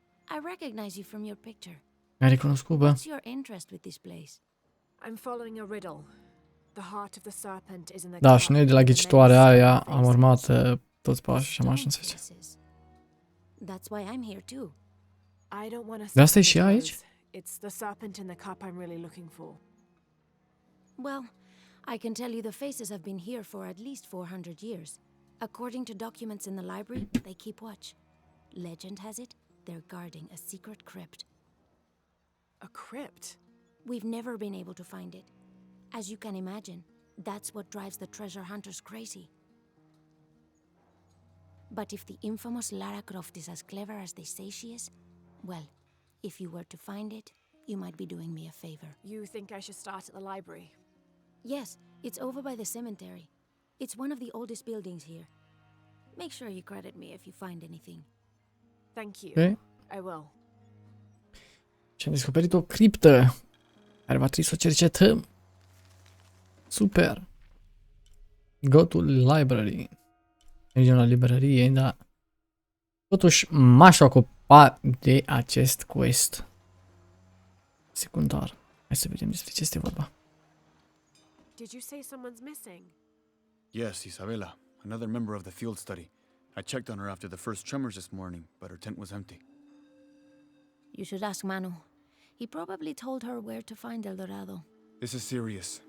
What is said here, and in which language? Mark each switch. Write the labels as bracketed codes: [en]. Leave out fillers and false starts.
[en] I recognize you from your picture. [ro] Mi-a recunoscut, bă. [en] What's your interest with this place? I'm following a riddle. The heart of the serpent is in the [ro] Da, și noi de la ghicitoarea aia am urmat toți pașii și am ajuns aici. [en] That's why I'm here too. I don't want to. [ro] De asta e și aici? [en] It's the serpent in the cup I'm really looking for. Well, I can tell you the faces have been here for at least 400 years. According to documents in the library, they keep watch. Legend has it, they're guarding a secret crypt. A crypt? We've never been able to find it. As you can imagine, that's what drives the treasure hunters crazy. But if the infamous Lara Croft is as clever as they say she is, well, if you were to find it, you might be doing me a favor. You think I should start at the library? Yes, it's over by the cemetery. It's one of the oldest buildings here. Make sure you credit me if you find anything. Thank you. Okay. I will. [ro] Și am descoperit o criptă care va trebui să o cercetăm. Super. [en] Go to library. [ro] Mergem la librărie, dar totuși m-aș ocupa de acest quest secundar. Hai să vedem despre ce este vorba. [en] Did you say someone's missing? Yes, Isabella, another member of the field study. I checked on her after the first tremors this morning, but her tent was empty. You should ask Manu. He probably told her where to find El Dorado. This is serious.